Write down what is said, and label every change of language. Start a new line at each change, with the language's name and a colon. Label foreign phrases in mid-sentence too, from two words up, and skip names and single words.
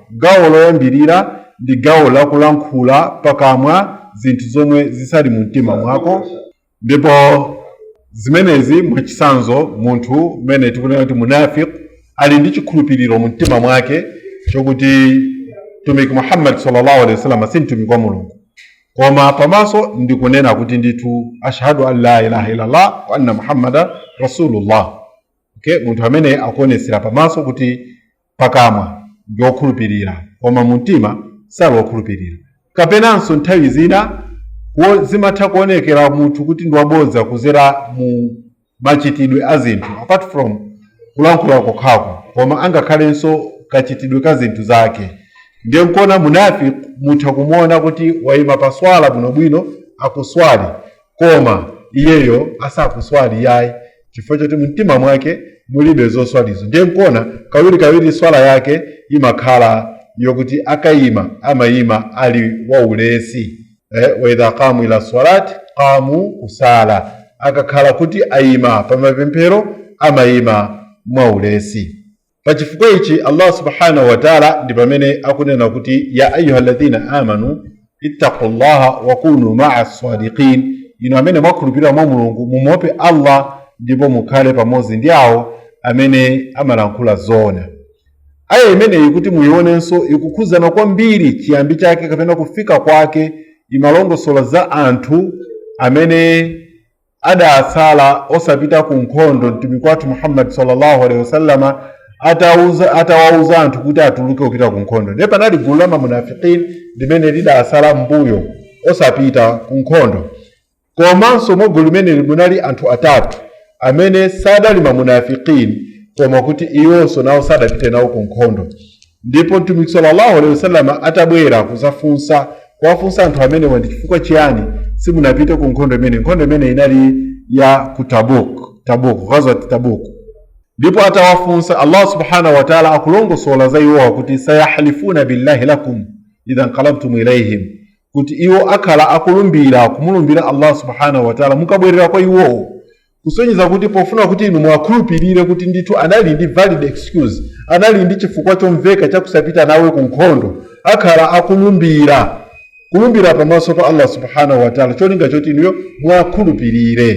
Nyanja: Gawo loyambirira ndi gawo lakulankhula pakamwa zinthu zomwe zisali mu mtima mwako. Ndipo zimenezi mwachisanzo munthu mmene tikunena kuti munafiq ali ndi chikhulupiriro mu mtima mwake chokuti mtumiki Muhammad
Arabic: صلى الله عليه وسلم
Nyanja: si mtumiki wa Mulungu, koma pamaso ndikunena kuti ndithu
Arabic: أشهد أن لا إله إلا الله وأن محمدا رسول الله.
Nyanja: Okay, munthu amene akuonesera pamaso kuti pakamwa ndi okhulupirira koma mu mtima sali okhulupirira. Kapenanso nthawi zina zimatha kuonekera munthu kuti ndi wabodza kuzera mu machitidwe a zinthu
English: apart from
Nyanja: kulankhula kokhako, koma angakhalenso kachitidwe ka zinthu zake. Ndiye nkuona munafiki mutha kumuona kuti wayima pa swala bwinobwino akuswali, koma iyeyo asakuswali yayi, chifukwa choti mumtima mwake mulibe zoswalizo. Ndiye nkuona kawiri swala yake imakhala yokuti akayima amayima ali waulesi.
Arabic: وإذا قاموا إلى الصلاة قاموا كسالى,
Nyanja: akakhala kuti ayima pa mapemphero amayima mwaulesi. Pachifukwa ichi
Arabic: الله سبحانه وتعالى
Nyanja: ndi pamene akunena kuti
Arabic: يا أيها الذين آمنوا اتقوا الله وكونوا مع الصادقين,
Nyanja: inu amene mwakhulupirira mwa Mulungu mumuope Allah ndipo mukhale pamodzi ndi awo amene amalankhula zoona. Aya imeneyi kuti muyionenso ikukhuzana kwambiri chiyambi chake kapena kufika kwake, imalongosola za anthu amene adasala osapita ku nkhondo. Mtumiki wathu Muhammad
Arabic: صلى الله عليه وسلم
Nyanja: atawauza anthu kuti atuluke kupita ku nkhondo. Ndipo panali gulu la munafiqin limene lidasala mbuyo osapita ku nkhondo, komanso mu gulu limene munali anthu atatu amene sadali munafiqin koma kuti iwonso nawo sadapite nawo ku nkhondo. Ndipo Mtumiki
Arabic: صلى الله عليه وسلم
Nyanja: atabwera kuwafunsa anthu amene ndi chifukwa chiyani simunapite ku nkhondo imene. Nkhondo imene inali ya ku Tabuk,
Arabic: غزوة تبوك.
Nyanja: Ndipo atawafunsa,
Arabic: الله سبحانه وتعالى
Nyanja: akulongosola za iwo kuti
Arabic: سيحلفون بالله لكم إذا انقلبتم إليهم,
Nyanja: kuti iwo akhala kumulumbira
Arabic: الله سبحانه وتعالى
Nyanja: mukabwerera kwa iwo, kusonyeza kuti pofuna kuti inu mwakhulupirire kuti ndithu anali ndi
English: valid excuse,
Nyanja: anali ndi chifukwa chomveka chakusapita nawe ku nkhondo, akhala kulumbira pamaso pa
Arabic: الله سبحانه وتعالى
Nyanja: cholinga choti inuyo mwakhulupirire.